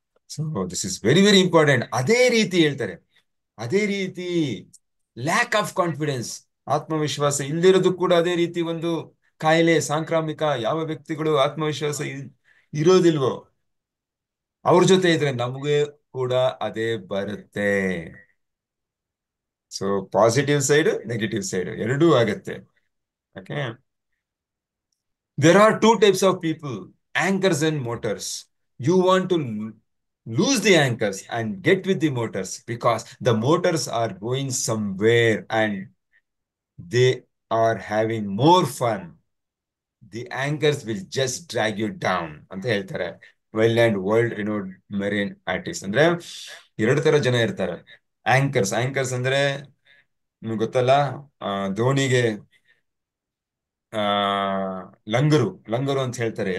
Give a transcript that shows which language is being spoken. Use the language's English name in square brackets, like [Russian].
[English] So this is very very important. [Kannada] ಅದೇ ರೀತಿ ಹೇಳ್ತಾರೆ, ಅದೇ ರೀತಿ ಲ್ಯಾಕ್ ಆಫ್ ಕಾನ್ಫಿಡೆನ್ಸ್, ಆತ್ಮವಿಶ್ವಾಸ ಇಲ್ದಿರೋದು ಕೂಡ ಅದೇ ರೀತಿ ಒಂದು ಕಾಯಿಲೆ, ಸಾಂಕ್ರಾಮಿಕ. ಯಾವ ವ್ಯಕ್ತಿಗಳು ಆತ್ಮವಿಶ್ವಾಸ ಇರೋದಿಲ್ವೋ ಅವ್ರ ಜೊತೆ ಇದ್ರೆ ನಮ್ಗೆ ಕೂಡ ಅದೇ ಬರುತ್ತೆ. So positive side, negative side ಎರಡೂ ಆಗತ್ತೆ. [English] Okay, there are two types of people: anchors and motors. You want to lose the anchors and get with the motors, because the motors are going somewhere and they are having more fun. The anchors will just drag you down [Kannada] ಅಂತ ಹೇಳ್ತಾರೆ [English] Wild and world renowned marine artist. [Kannada] ಅಂದ್ರೆ ಎರಡು ತರ ಜನ ಇರ್ತಾರೆ. Anchors, anchors ಅಂದ್ರೆ ನಿಮ್ಗೆ ಗೊತ್ತಲ್ಲ, ದೋಣಿಗೆ ಆ ಲಂಗರು, ಲಂಗರು ಅಂತ ಹೇಳ್ತಾರೆ.